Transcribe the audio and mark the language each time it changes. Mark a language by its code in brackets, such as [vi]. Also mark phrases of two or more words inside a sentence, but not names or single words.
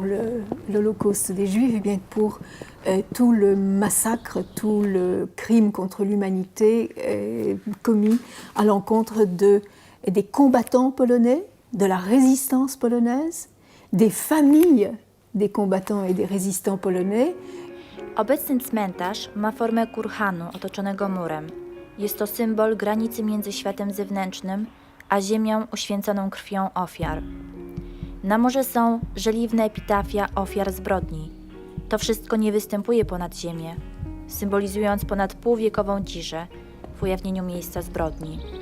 [fr] l'Holocauste des Juifs, et bien pour tout le massacre, tout le crime contre l'humanité commis à l'encontre des combattants polonais, de la résistance polonaise, des familles des combattants et des résistants polonais. [pl] Obecny cmentarz ma formę kurhanu otoczonego murem. Jest to symbol granicy między światem zewnętrznym a ziemią uświęconą krwią ofiar. Na murze są żeliwne epitafia ofiar zbrodni. To wszystko nie występuje ponad ziemię, symbolizując ponad półwiekową ciszę w ujawnieniu miejsca zbrodni.